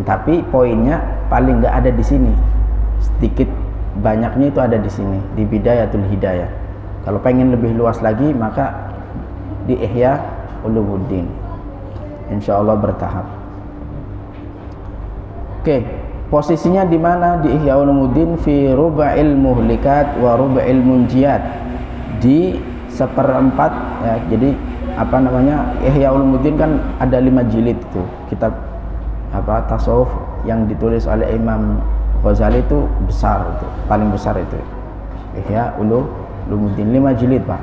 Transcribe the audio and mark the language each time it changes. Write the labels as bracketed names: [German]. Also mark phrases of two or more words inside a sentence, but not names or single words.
[Indonesian] Tapi poinnya paling nggak ada di sini, sedikit banyaknya itu ada di sini di Bidayatul Hidayah. Kalau pengen lebih luas lagi, maka di Ihya' Ulumuddin. Insya Allah bertahap. Oke. Posisinya di mana di Ihya' Ulumuddin? [Arabic] Fi ruba'il muhlikat wa ruba'il munjiyat, [Indonesian] di 1/4 ya. Jadi Ihya' Ulumuddin kan ada 5 jilid itu. Kitab tasawuf yang ditulis oleh Imam Ghazali itu besar, itu paling besar itu. Ihya' Ulumuddin 5 jilid, Pak.